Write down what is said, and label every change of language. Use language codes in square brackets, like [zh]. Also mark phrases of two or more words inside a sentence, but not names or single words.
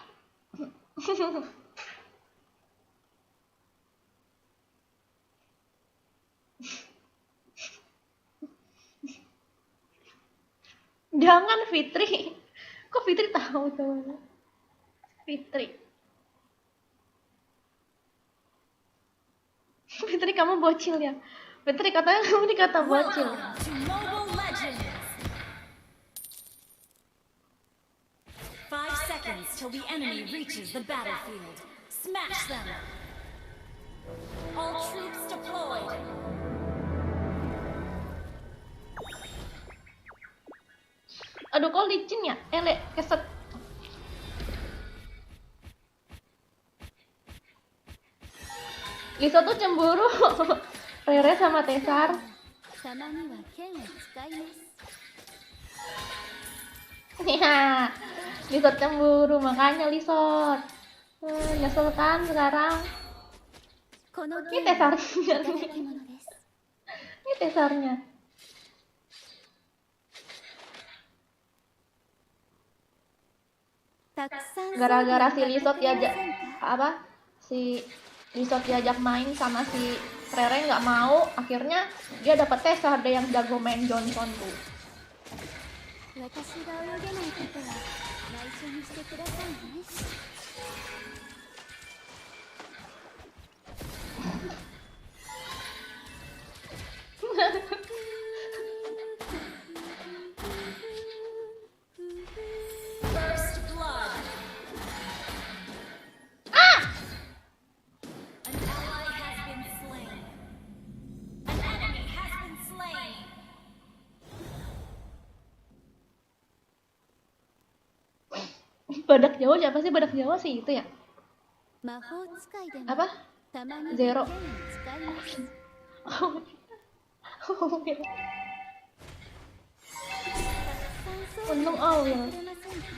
[id] Jangan Fitri. Kok Fitri tahu teman? Fitri. Fitri kamu bocil ya? Fitri katanya kamu dikata bocil. [en] Welcome to Mobile Legends. 5 seconds till the enemy reaches the battlefield. Smash them. All troops deployed. [id] Aduh kok licin ya? [jv] Elek keset. [id] Lisa tuh cemburu. Rere sama Tesar. [ja] たまには剣を使います [id] Ya, Lisot cemburu makanya Lisot. Nyesel kan sekarang? [ja] この [id] Ini [ja] 剣は [id] Tesarnya [ja] いただ [id] nih. [ja] き物です [id] Ini Tesarnya. Gara-gara si Lisot diajak apa? Si Lisot diajak main sama si Rere nggak mau, akhirnya dia dapet Tesar deh yang jago main Johnson tuh. [ja] 私が泳げないことは内緒にしてくださいね [en] First blood. An ally has been slain. An enemy has been slain. [id] Badak Jawa siapa sih? Badak Jawa sih itu ya? [ja] 魔法使いでも [id] Apa? [ja] たまにはゼロ剣を使います [id] Untung Awil. [ja] くれませんか